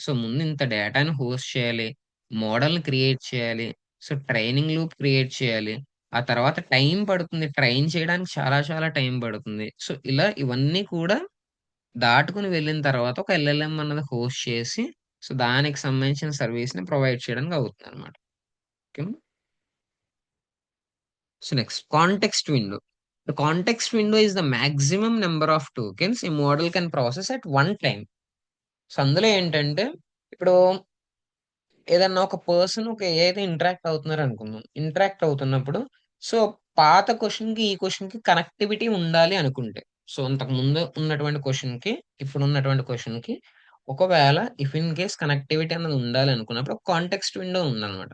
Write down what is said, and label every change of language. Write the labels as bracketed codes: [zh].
[te] So ముందు ఇంత డేటాని హోస్ట్ చేయాలి, మోడల్ని క్రియేట్ చేయాలి, సో ట్రైనింగ్ లూప్ క్రియేట్ చేయాలి. ఆ తర్వాత టైం పడుతుంది, ట్రైన్ చేయడానికి చాలా చాలా టైం పడుతుంది. సో ఇలా ఇవన్నీ కూడా దాటుకుని వెళ్ళిన తర్వాత ఒక ఎల్ఎల్ఎం అన్నది హోస్ట్ చేసి సో దానికి సంబంధించిన సర్వీస్ ని ప్రొవైడ్ చేయడానికి అవుతుంది అనమాట. Okay. [en] So next, context window. The context window is the maximum number of tokens a model can process at one time. [te] So అందులో ఏంటంటే ఇప్పుడు ఏదన్నా ఒక పర్సన్ ఒక ఏదైతే ఇంటరాక్ట్ అవుతున్నారు అనుకుందాం. ఇంటరాక్ట్ అవుతున్నప్పుడు సో పాత క్వశ్చన్ కి ఈ క్వశ్చన్ కి కనెక్టివిటీ ఉండాలి అనుకుంటే సో అంతకు ముందు ఉన్నటువంటి క్వశ్చన్ కి ఇప్పుడు ఉన్నటువంటి క్వశ్చన్ కి ఒకవేళ [en] if in case [te] కనెక్టివిటీ అనేది ఉండాలి అనుకున్నప్పుడు కాంటెక్స్ట్ విండో ఉందన్నమాట.